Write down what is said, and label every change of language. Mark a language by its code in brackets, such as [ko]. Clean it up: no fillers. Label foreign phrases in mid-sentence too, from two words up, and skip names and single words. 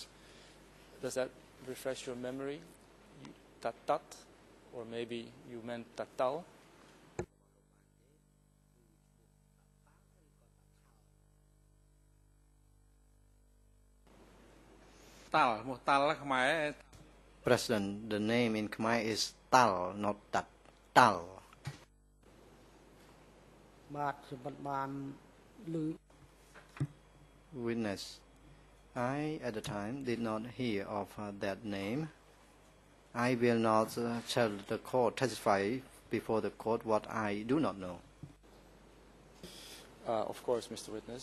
[en] Does that refresh your memory? Tat, or maybe you meant Tatal? President, the name in Khmer is Tal, not Tat. Tal. [km] បាទខ្ញុំមិនបានឮ [en] Witness, I at the time did not hear of that name. I will not tell the court, testify before the court what I do not know. Of course, Mr. Witness.